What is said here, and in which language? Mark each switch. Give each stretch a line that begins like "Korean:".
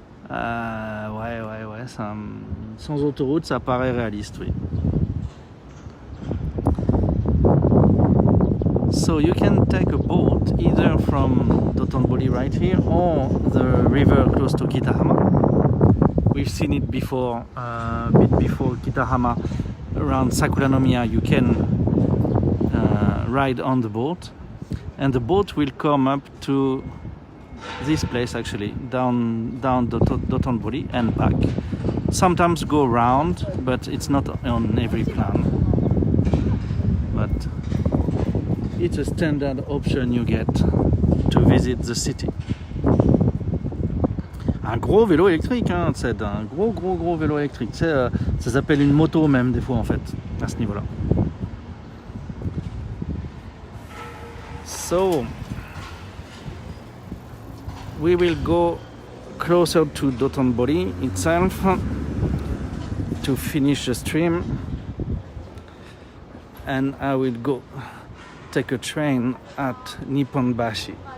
French: Ouais, ça, sans autoroute, ça paraît réaliste, oui.
English: So you can take a boat either from Dotonbori right here or the river close to Kitahama. We've seen it before, a bit before Kitahama, around Sakuranomiya. You can ride on the boat, and the boat will come up to this place, actually down Dotonbori and back. Sometimes go around, but it's not on every plan. But it's a standard option you get to visit the city.
French: Un gros vélo électrique, hein, c'est un gros vélo électrique. Ça s'appelle une moto même des fois en fait, à ce niveau-là.
English: So we will go closer to Dotonbori itself to finish the stream, and I will go take a train at Nipponbashi.